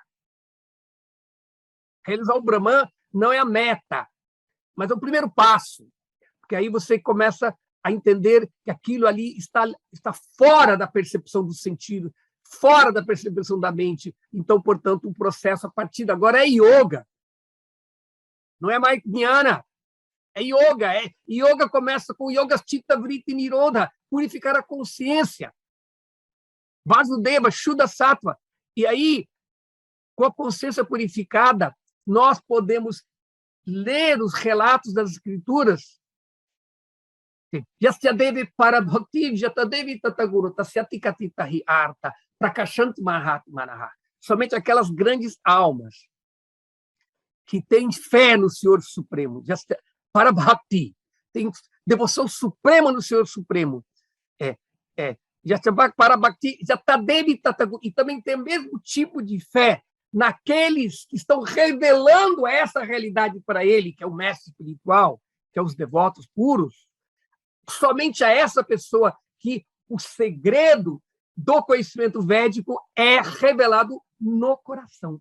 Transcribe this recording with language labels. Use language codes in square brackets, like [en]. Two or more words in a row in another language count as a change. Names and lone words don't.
[pt] Realizar o Brahman não é a meta, mas é o primeiro passo, porque aí você começa a entender que aquilo ali está fora da percepção do sentido, fora da percepção da mente. Então, portanto, o processo a partir de agora é yoga. Não é mais jnana, é yoga. Yoga começa com [sa] yoga chitta vritti nirodha, [pt] purificar a consciência. [sa] Vasudeva, Shuddha Sattva. [pt] E aí, com a consciência purificada, nós podemos ler os relatos das Escrituras. [sa] Yasyadevi parabhakti jatadevi tataguru tasyatikatitahi arta prakashanti mahatmanaha. [pt] Somente aquelas grandes almas que têm fé no Senhor Supremo, parabhakti, tem devoção suprema no Senhor Supremo. [sa] Parabhakti jatadevi tataguru, [pt] e também tem o mesmo tipo de fé naqueles que estão revelando essa realidade para ele, que é o mestre espiritual, que é os devotos puros. Somente a essa pessoa que o segredo do conhecimento védico é revelado no coração.